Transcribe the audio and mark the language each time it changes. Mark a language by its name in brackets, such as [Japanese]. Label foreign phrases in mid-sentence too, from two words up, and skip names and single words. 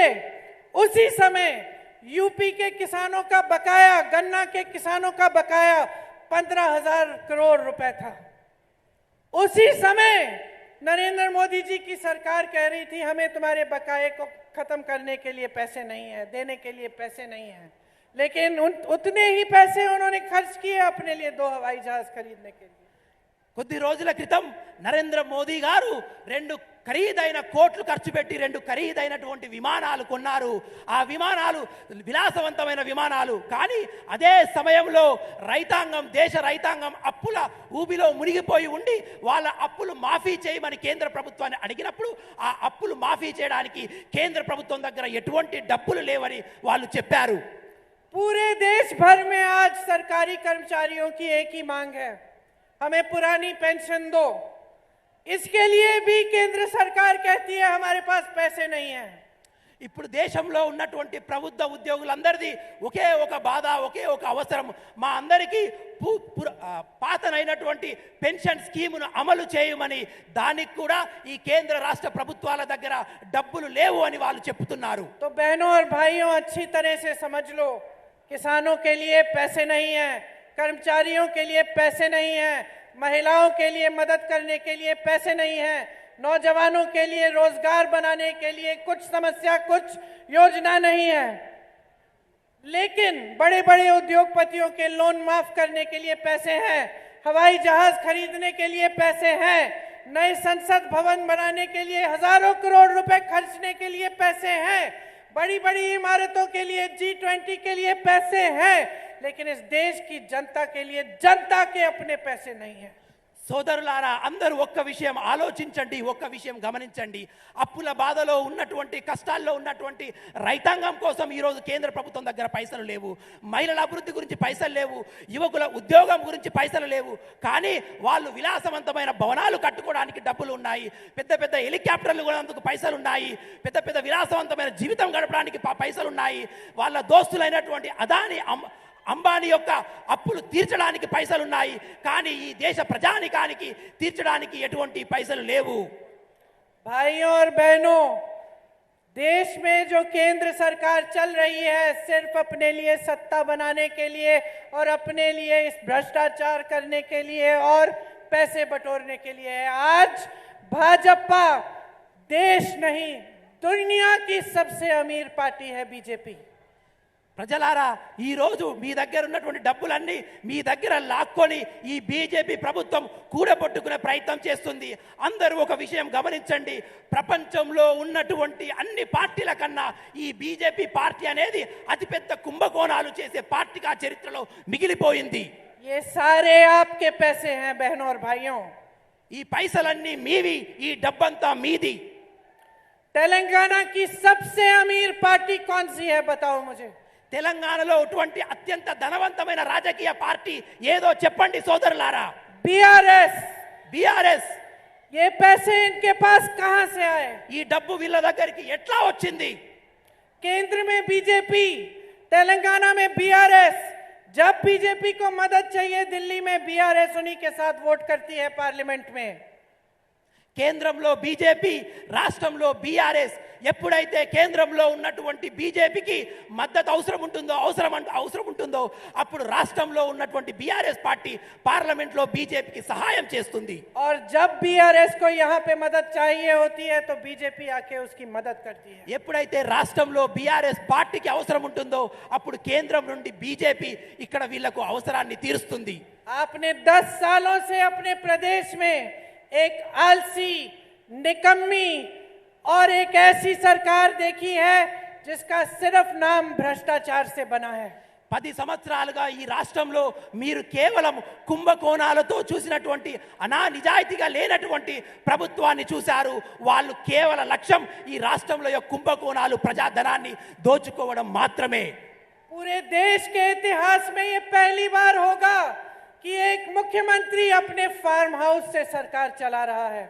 [Hindi] उसी समय यूपी के किसानों का बकाया, गन्ना के किसानों का बकाया 15,000 करोड़ रुपए था. उसी समय नरेंद्र मोदी जी की सरकार कह रही थी हमें तुम्हारे बकाये को खत्म करने के लिए पैसे नहीं है, देने के लिए पैसे नहीं है, लेकिन उतने ही पैसे उन्होंने खर्च किए अपने लिए 2 हवाई जहाज खरीदने के लिए। [Telugu] కొద్ది రోజుల క్రితం నరేంద్ర మోదీ గారు 2 ఖరీదైన కోట్లు ఖర్చు పెట్టి 2 ఖరీదైనటువంటి విమానాలు కొన్నారు. ఆ విమానాలు విలాసవంతమైన విమానాలు. కానీ అదే సమయంలో దేశ రైతాంగం అప్పుల ఊబిలో మునిగిపోయి ఉండి వాళ్ళ అప్పులు మాఫీ చేయమని కేంద్ర ప్రభుత్వాన్ని అడిగినప్పుడు ఆ అప్పులు మాఫీ చేయడానికి కేంద్ర ప్రభుత్వం దగ్గర ఎటువంటి డబ్బులు లేవని వాళ్ళు చెప్పారు. [Hindi] पूरे देश भर में आज सरकारी कर्मचारियों की एक ही मांग है, हमें पुरानी पेंशन दो। इसके लिए भी केंद्र सरकार कहती है हमारे पास पैसे नहीं है। [Telugu] ఇప్పుడు దేశంలో ఉన్నటువంటి ప్రభుత్వ ఉద్యోగులందరిది ఒకే ఒక బాధ, ఒకే ఒక అవసరం. మా అందరికీ పాతనైనటువంటి [English] pension scheme [Telugu] అమలు చేయమని, దానికి కూడా ఈ కేంద్ర రాష్ట్ర ప్రభుత్వాల దగ్గర డబ్బులు లేవు అని వాళ్ళు చెప్తున్నారు. [Hindi] तो बहनों और भाइयों अच्छी तरह से समझ लो, किसानों के लिए पैसे नहीं है, कर्मचारियों के लिए पैसे नहीं है, महिलाओं के लिए मदद करने के लिए पैसे नहीं है, नौजवानों के लिए रोजगार बनाने के लिए कुछ समस्या, कुछ योजना नहीं है, लेकिन बड़े बड़े उद्योगपतियों के लोन माफ करने के लिए पैसे हैं, हवाई जहाज खरीदने के लिए पैसे हैं, नए संसद भवन बनाने के लिए हजारों करोड़ रुपए खर्चने के लिए पैसे हैं, बड़ी बड़ी इमारतों के लिए G20 के लिए पैसे हैं, लेकिन इस देश की जनता के लिए जनता के अपने पैसे नहीं है। [Telugu] సోదరులారా, అందరూ ఒక్క విషయం ఆలోచించండి, ఒక్క విషయం గమనించండి. అప్పుల బాధలో ఉన్నటువంటి, కష్టాల్లో ఉన్నటువంటి రైతాంగం కోసం ఈరోజు కేంద్ర ప్రభుత్వం దగ్గర పైసలు లేవు. మహిళల అభివృద్ధి గురించి పైసలు లేవు, యువకుల ఉద్యోగం గురించి పైసలు లేవు. కానీ వాళ్ళు విలాసవంతమైన భవనాలు కట్టుకోవడానికి డబ్బులు ఉన్నాయి, పెద్ద పెద్ద హెలికాప్టర్లు కొనేందుకు పైసలు ఉన్నాయి, పెద్ద పెద్ద విలాసవంతమైన జీవితం గడపడానికి పైసలు ఉన్నాయి. వాళ్ళ దోస్తులైనటువంటి అదాని అంబానీ యొక్క అప్పులు తీర్చడానికి పైసలు ఉన్నాయి. కానీ ఈ దేశ ప్రజానికానికి తీర్చడానికి ఎటువంటి పైసలు లేవు. [Hindi] भाइयों और बहनों, देश में जो केंद्र सरकार चल रही है सिर्फ अपने लिए सत्ता बनाने के लिए और अपने लिए इस भ्रष्टाचार करने के लिए और पैसे बटोरने के लिए है। आज भाजपा देश नहीं दुनिया की सबसे अमीर पार्टी है बीजेपी। [Telugu] ప్రజలారా, ఈ రోజు మీ దగ్గర ఉన్నటువంటి డబ్బులన్నీ మీ దగ్గర లాక్కొని ఈ బీజేపీ ప్రభుత్వం కూడబట్టుకునే ప్రయత్నం చేస్తుంది. అందరూ ఒక విషయం గమనించండి, ప్రపంచంలో ఉన్నటువంటి అన్ని పార్టీల కన్నా ఈ బీజేపీ పార్టీ అనేది అతిపెద్ద కుంభకోణాలు చేసే పార్టీగా చరిత్రలో మిగిలిపోయింది. [Hindi] ये सारे आपके पैसे हैं बहनों और भाइयों। [Telugu] ఈ పైసలన్నీ మీవి, ఈ డబ్బంతా మీది. [Hindi] तेलंगाना की सबसे अमीर पार्टी कौन सी है बताओ मुझे। [Telugu] తెలంగాణలో అటువంటి అత్యంత ధనవంతమైన రాజకీయ పార్టీ ఏదో చెప్పండి సోదరులారా. బీఆర్ఎస్. [Hindi] ये पैसे इनके पास कहां से आए? [Telugu] ఈ డబ్బు వీళ్ళ దగ్గరికి ఎట్లా వచ్చింది? [Hindi] केंद्र में बीजेपी, तेलंगाना में बीआरएस। जब बीजेपी को मदद चाहिए दिल्ली में बीआरएस उन्हीं के साथ वोट करती है पार्लियामेंट में। [Telugu] కేంద్రంలో బీజేపీ, రాష్ట్రంలో బీఆర్ఎస్. ఎప్పుడైతే కేంద్రంలో ఉన్నటువంటి బీజేపీకి మద్దతు అవసరం ఉంటుందో అప్పుడు రాష్ట్రంలో ఉన్నటువంటి బీఆర్ఎస్ పార్టీ పార్లమెంట్లో బీజేపీకి సహాయం చేస్తుంది. [Hindi] और जब बीआरएस को यहाँ पे मदद चाहिए होती है तो बीजेपी आके उसकी मदद करती है। [Telugu] ఎప్పుడైతే రాష్ట్రంలో బీఆర్ఎస్ పార్టీకి అవసరం ఉంటుందో అప్పుడు కేంద్రం నుండి బీజేపీ ఇక్కడ వీళ్లకు అవసరాన్ని తీరుస్తుంది. [Hindi] आपने 10 सालों से अपने प्रदेश में एक आलसी, निकम्मी और एक ऐसी सरकार देखी है जिसका सिर्फ नाम भ्रष्टाचार से बना है। [Telugu] 10 సంవత్సరాలుగా ఈ రాష్ట్రంలో మీరు కేవలం కుంభకోణాలతో చూసినటువంటి నిజాయితీగా లేనటువంటి ప్రభుత్వాన్ని చూశారు. వాళ్ళు కేవల లక్ష్యం ఈ రాష్ట్రంలో కుంభకోణాలు, ప్రజాధనాన్ని దోచుకోవడం మాత్రమే. [Hindi] पूरे देश के इतिहास में ये पहली बार होगा कि एक मुख्यमंत्री अपने [English] farm house [Hindi] से सरकार चला रहा है।